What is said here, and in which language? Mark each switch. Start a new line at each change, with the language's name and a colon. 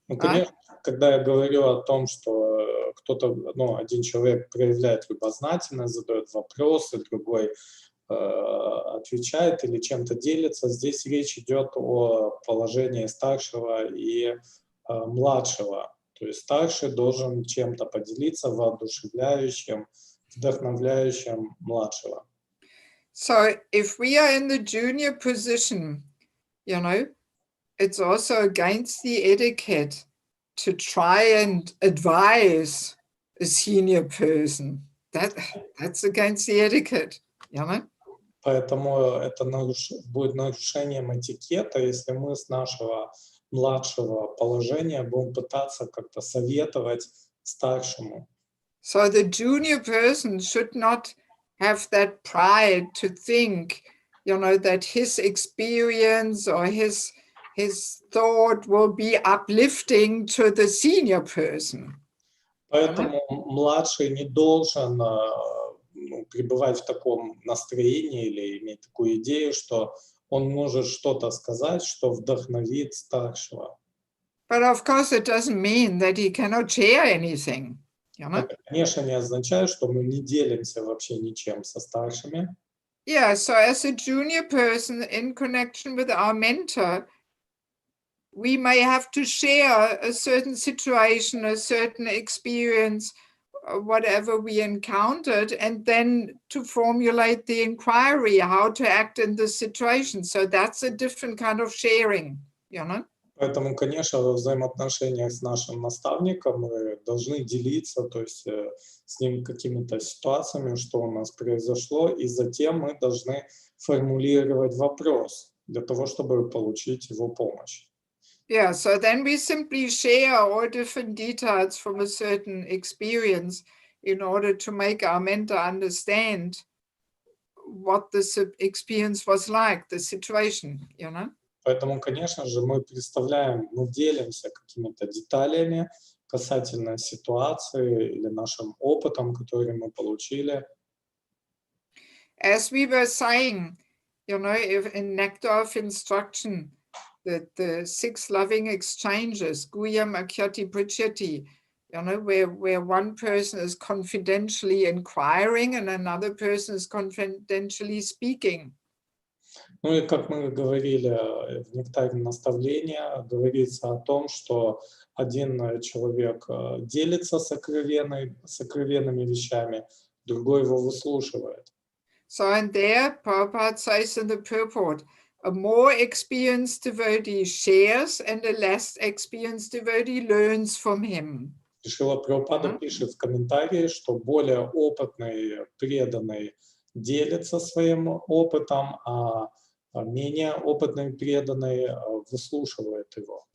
Russian: Конечно, когда я говорю о том, что кто-то, один человек проявляет любознательность, задает вопросы, другой отвечает или чем-то делится, здесь речь идет о положении старшего и младшего. То есть старший должен чем-то поделиться, воодушевляющим, вдохновляющим младшего.
English: So if we are in the junior position, it's also against the etiquette to try and advise a senior person. That's against the etiquette,
Russian: Поэтому это будет нарушением этикета, если мы с нашего младшего положения будем пытаться как-то советовать старшему.
English: So the junior person should not have that pride to think, that his experience or his thought will be uplifting to the senior person.
Russian: Поэтому младший не должен пребывать в таком настроении или иметь такую идею, что он может что-то сказать, что вдохновит старшего.
English: But of course, it doesn't mean that he cannot share anything. You know?
Russian: Это, конечно, не означает, что мы не делимся вообще ничем со старшими.
English: Yeah, so as a junior person in connection with our mentor, we may have to share a certain situation, a certain experience, whatever we encountered, and then to formulate the inquiry, how to act in this situation. So that's a different kind of sharing, you know?
Russian: Поэтому, конечно, во взаимоотношениях с нашим наставником мы должны делиться, то есть с ним какими-то ситуациями, что у нас произошло, и затем мы должны формулировать вопрос для того, чтобы получить его помощь.
English: Yeah, so then we simply share all different details from a certain experience in order to make our mentor understand what this experience was like, the situation, you know?
Russian: Поэтому, конечно же, мы делимся какими-то деталями касательно ситуации или нашим опытом, который мы получили.
English: As we were saying, you know, if in Nectar of Instruction, the 6 loving exchanges, Guyam Akyati Prichyati, you know, where one person is confidentially inquiring and another person is confidentially speaking.
Russian: Ну и как мы говорили в «Нектаре наставления», говорится о том, что один человек делится сокровенными вещами, другой его выслушивает.
English: So and there, Prabhupada says in the purport, a more experienced devotee shares and a less experienced devotee learns from him.
Russian: Шрила Прабхупада пишет в комментарии, что более опытный, преданный делится своим опытом, а менее опытный, преданный выслушивает его.